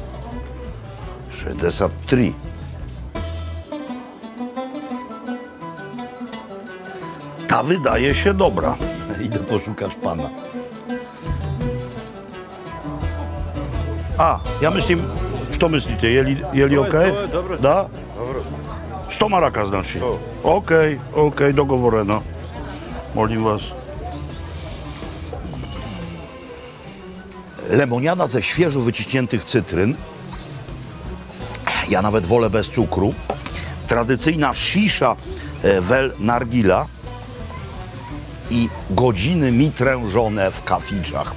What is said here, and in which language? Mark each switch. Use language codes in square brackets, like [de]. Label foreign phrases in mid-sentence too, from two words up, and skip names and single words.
[pl] 63. Ta wydaje się dobra. Idę poszukać pana. A, ja myślim, [bs] što myslíte, je li okej? Dobro. Da? Dobro. 100 maraka znači? Okej, dogovoreno. Molim was. [pl] Lemoniada ze świeżo wyciśniętych cytryn. Ja nawet wolę bez cukru. Tradycyjna shisha wel nargila i godziny mitrężone w kaficzach.